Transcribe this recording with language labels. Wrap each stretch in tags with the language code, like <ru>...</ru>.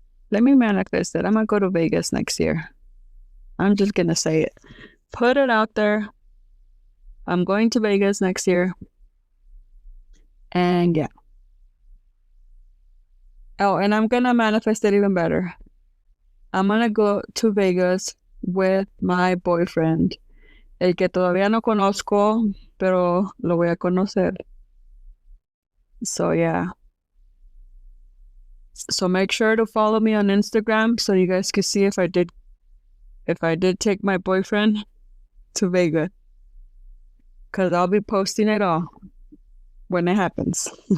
<en>Let me manifest it. I'm gonna go to Vegas next year. I'm just gonna say it. Put it out there. I'm going to Vegas next year. And yeah. Oh, and I'm gonna manifest it even better. I'm gonna go to Vegas with my boyfriend,</en> <es>el que todavía no conozco, pero lo voy a conocer.</es> <en>So yeah. So make sure to follow me on Instagram so you guys can see if I did take my boyfriend to Vegas. Cause I'll be posting it all when it happens.</en>